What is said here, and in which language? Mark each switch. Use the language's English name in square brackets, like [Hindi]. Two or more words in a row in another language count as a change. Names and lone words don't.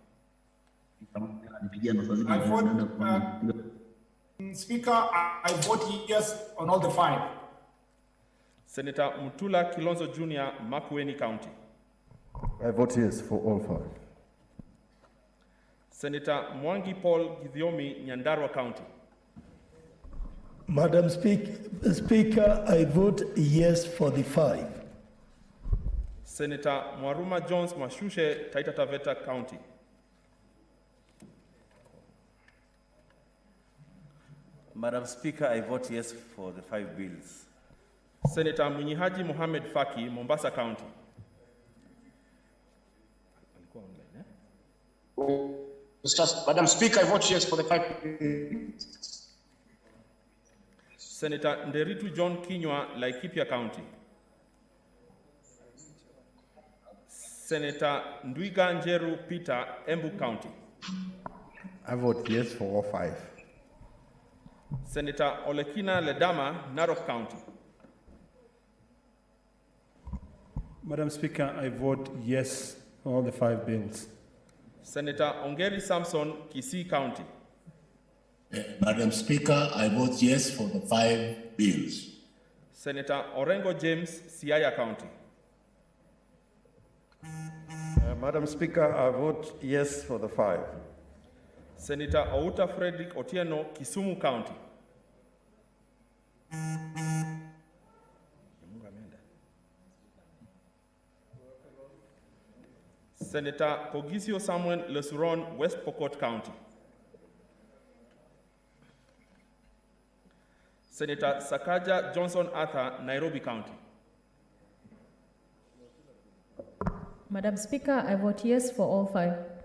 [English] I vote, Speaker, I vote yes on all the 5. Senator Mutula Kilonzo Jr., Makwiny County. I vote yes for all 5. Senator Mwangi Paul Githiomi, Nyandarua County. Madam Speaker, I vote yes for the 5. Senator Mwaruma Jones Mwashushe, Taita Taveta County. Madam Speaker, I vote yes for the 5 bills. Senator Munyihaji Mohamed Faki, Mombasa County. Madam Speaker, I vote yes for the 5 bills. Senator Nderitu John Kinywa, Laikipia County. Senator Ndwiga Njeru Peter, Embu County. I vote yes for all 5. Senator Olekina Ledama, Narok County. Madam Speaker, I vote yes for all the 5 bills. Senator Ongeri Samson, Kisii County. Madam Speaker, I vote yes for the 5 bills. Senator Orengo James, Siaya County. Madam Speaker, I vote yes for the 5. Senator Outa Frederick Otieno, Kisumu County. Senator Pogisio Samuel Lesuron, West Pokot County. Senator Sakaja Johnson Arthur, Nairobi County. Madam Speaker, I vote yes for all 5.